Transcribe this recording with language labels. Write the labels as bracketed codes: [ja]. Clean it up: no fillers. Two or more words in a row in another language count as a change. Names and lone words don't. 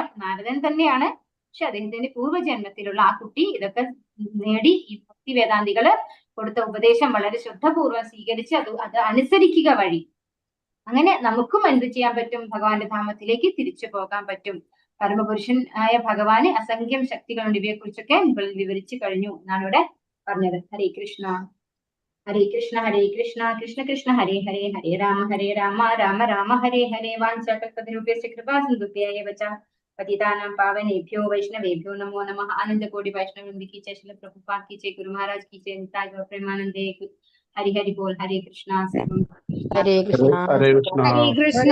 [ml] അപ്പൊ നാരദൻ തന്നെയാണ്, പക്ഷെ അദ്ദേഹത്തിന്റെ പൂർവ്വജന്മത്തിലുള്ള ആ കുട്ടി ഇതൊക്കെ നേടി ഈ ഭക്തി വേദാന്തികള് കൊടുത്ത ഉപദേശം വളരെ ശ്രദ്ധപൂർവ്വം സ്വീകരിച്ച് അത് അനുസരിക്കുക വഴി അങ്ങനെ നമുക്കും എന്ത് ചെയ്യാൻ പറ്റും, ഭഗവാന്റെ ധാമത്തിലേക്ക് തിരിച്ചു പോകാൻ പറ്റും. പരമപുരുഷൻ ആയ ഭഗവാന് അസംഖ്യം ശക്തികളുണ്ട്. ഇവയെ കുറിച്ചൊക്കെ മുകളിൽ വിവരിച്ചു കഴിഞ്ഞു എന്നാണ് ഇവിടെ പറഞ്ഞത്. [sa] हरे कृष्ण हरे कृष्ण हरे कृष्ण कृष्ण कृष्ण हरे हरे हरे राम राम राम हरे हरे. वाञ्छाकल्पतरुभ्यस्य कृपासिन्धुभ्यैव च पतितानां पावनेभ्यो वैष्णवेभ्यो नमो नमः. [hi] आनंद कोटि वैष्णव वृंद की जय, श्रील प्रभुपाद की जय, गुरु महाराज की जय, [bn] নিতাই গৌর প্রেমানন্দে. হরি হরি বোল. [sa] हरे कृष्णा. हरे कृष्णा. हरे कृष्ण.